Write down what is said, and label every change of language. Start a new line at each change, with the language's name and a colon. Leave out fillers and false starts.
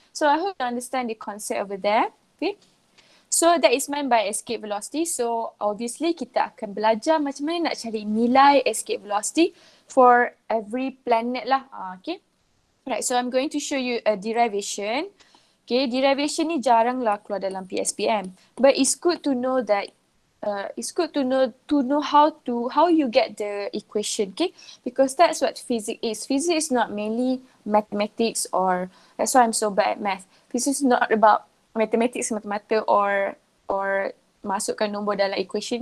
English: So I hope you understand the concept over there. Okay. So that is meant by escape velocity. So obviously
Malay: kita akan belajar macam mana nak cari nilai escape velocity
English: for every planet
Malay: lah. Okay. Right.
English: So I'm going to show you a derivation. Okay.
Malay: Derivation ni jarang lah keluar dalam PSPM.
English: But it's good to know that it's good to know how you get the equation, okay? Because that's what physics is. Physics is not mainly mathematics, or that's why I'm so bad at math. Physics is not about mathematics
Malay: semata-mata
English: or
Malay: masukkan nombor dalam
English: equation.